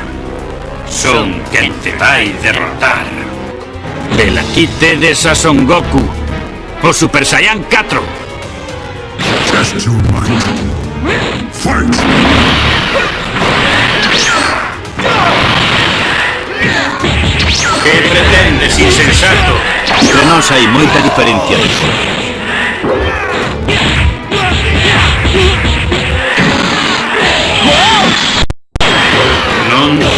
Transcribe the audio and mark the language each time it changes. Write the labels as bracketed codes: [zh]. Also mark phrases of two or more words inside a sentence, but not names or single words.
[gl] Son quen te vai derrotar. Vela aquí tedes a Son Goku, o Super Saiyan 4. [en] Test your might. Fight! [gl] Que pretendes, insensato? De nós hai moita diferencia de cor. Non...